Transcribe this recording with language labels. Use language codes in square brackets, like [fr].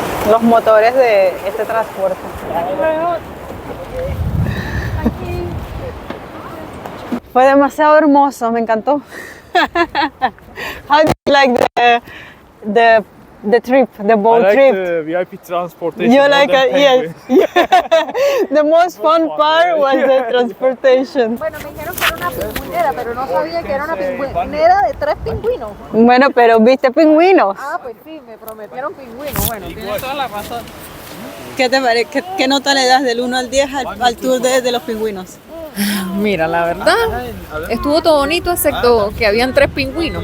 [es] Los motores de este transporte. Fue demasiado hermoso, me encantó. [en] How do you like the trip, the boat trip? the VIP transportation. You like it? Yes. The most fun part was the transportation. [es] Bueno, me dijeron que era una pingüinera, pero no sabía que era una pingüinera de 3 pingüinos. Bueno, pero ¿viste pingüinos? Ah, pues sí, me prometieron pingüinos. Bueno, Tienes toda la razón. ¿Qué te parece? ¿Qué nota le das del 1 al 10 al tour de los pingüinos? mira, la verdad, estuvo todo bonito, excepto que habían 3 pingüinos.